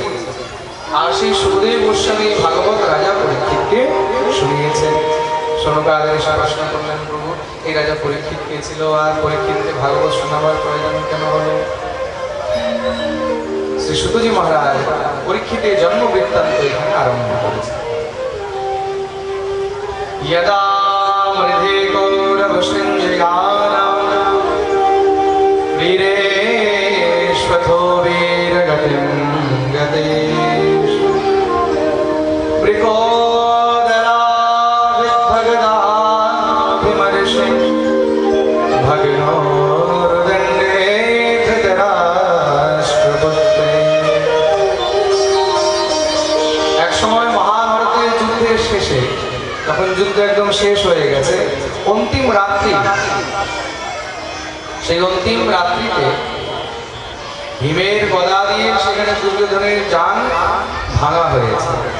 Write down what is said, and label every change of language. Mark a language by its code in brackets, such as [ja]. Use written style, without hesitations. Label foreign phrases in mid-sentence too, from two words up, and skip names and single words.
[bn] আর সেই সুখদেব গোস্বামী ভাগবত রাজা পরীক্ষিতকে শুনিয়েছেন। শোনকাদের এসে প্রশ্ন করলেন, প্রভু এই রাজা পরীক্ষিত পেয়েছিল, আর পরীক্ষিতকে ভাগবত শোনাবার প্রয়োজন কেন হলো? শ্রী সুতজি মহারাজ পরীক্ষিতের জন্ম বৃত্তান্ত এখানে আরম্ভ করেছে। [sa] यदा मृधे कौरवशृङ्गानां वीरेष्वथो वीरगतिं गतेषु वृकोदराभिभगदाभिमर्षे भगिनोर्दण्डे धृतराष्ट्रपुत्रे। [bn] এক সময় মহাভারতের যুদ্ধের শেষে, তখন যুদ্ধ একদম শেষ হয়ে সেই অন্তিম রাত্রিতে ভীমের গদা দিয়ে সেখানে দুর্যোধনের জান ভাঙা হয়েছে।